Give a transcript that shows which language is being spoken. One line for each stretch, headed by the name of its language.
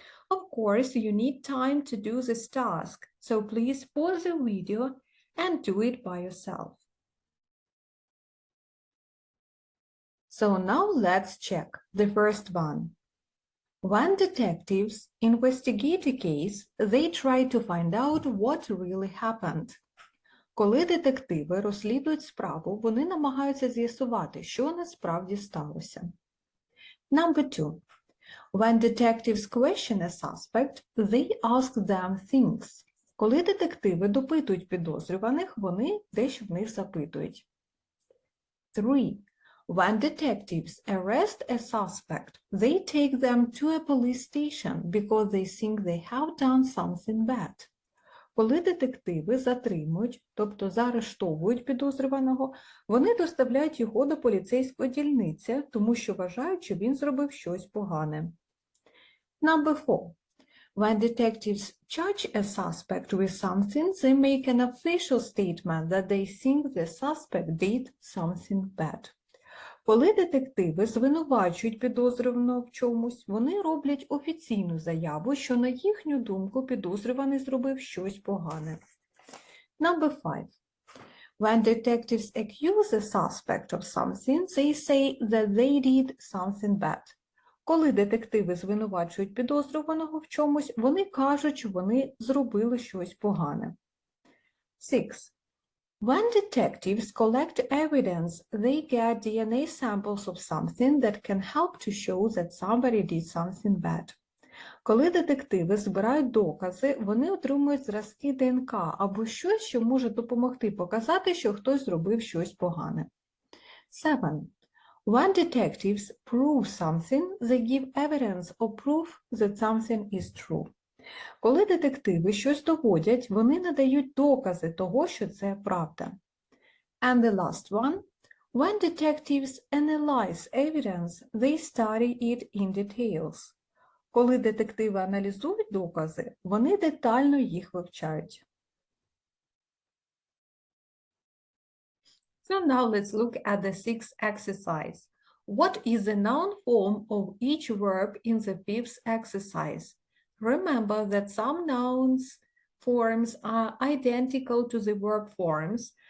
English: Of course, you need time to do this task, so please pause the video and do it by yourself. So now let's check the first one. When detectives investigate a case, they try to find out what really happened.
Ukrainian: Коли детективи розслідують справу, вони намагаються з'ясувати, що насправді сталося.
English: Number 2. When detectives question a suspect, they ask them things.
Ukrainian: Коли детективи допитують підозрюваних, вони дещо в них запитують.
English: 3. When detectives arrest a suspect, they take them to a police station because they think they have done something bad.
Ukrainian: Коли детективи затримують, тобто заарештовують підозрюваного, вони доставляють його до поліцейської дільниці, тому що вважають, що він зробив щось погане.
English: Number 4. When detectives charge a suspect with something, they make an official statement that they think the suspect did something bad.
Ukrainian: Коли детективи звинувачують підозрюваного в чомусь, вони роблять офіційну заяву, що, на їхню думку, підозрюваний зробив щось погане.
English: Number 5. When detectives accuse a suspect of something, they say that they did something bad.
Ukrainian: Коли детективи звинувачують підозрюваного в чомусь, вони кажуть, що вони зробили щось погане.
English: 6. When detectives collect evidence, they get DNA samples of something that can help to show that somebody did something bad.
Ukrainian: Коли детективи збирають докази, вони отримують зразки ДНК або щось, що може допомогти показати, що хтось зробив щось погане.
English: 7. When detectives prove something, they give evidence or proof that something is true.
Ukrainian: Коли детективи щось доводять, вони надають докази того, що це правда.
English: And the last one. When detectives analyze evidence, they study it in details.
Ukrainian: Коли детективи аналізують докази, вони детально їх вивчають.
English: So now let's look at the sixth exercise. What is the noun form of each verb in the fifth exercise? Remember that some nouns forms are identical to the verb forms.